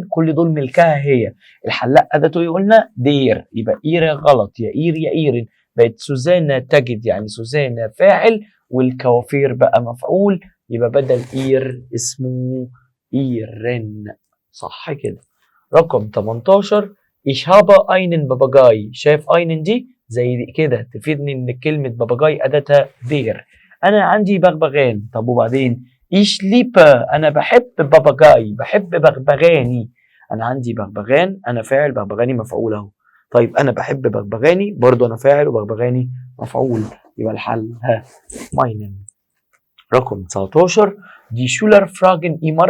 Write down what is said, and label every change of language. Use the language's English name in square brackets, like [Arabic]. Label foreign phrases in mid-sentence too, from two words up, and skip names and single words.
[Arabic] كل دول ملكها هي. الحلاق اداته ايه قلنا؟ دير، يبقى اير غلط، يا اير يا ايرن. بقت سوزانا تجد، يعني سوزانا فاعل والكوافير بقى مفعول، يبقى بدل اير اسمه ايرن. صح كده. رقم 18 [German] ich habe einen [Arabic] باباجاي. شايف einen دي زي كده تفيدني ان كلمة باباجاي اداتها دير. انا عندي بغبغان. طب وبعدين [German] ich liebe [Arabic] انا بحب باباجاي، بحب بغبغاني. انا عندي بغبغان، انا فاعل، بغبغاني مفعول اهو. طيب انا بحب بغبغاني برضو، انا فاعل وبغبغاني مفعول، يبقى الحل meinen. [German] رقم 19 die Schüler fragen immer.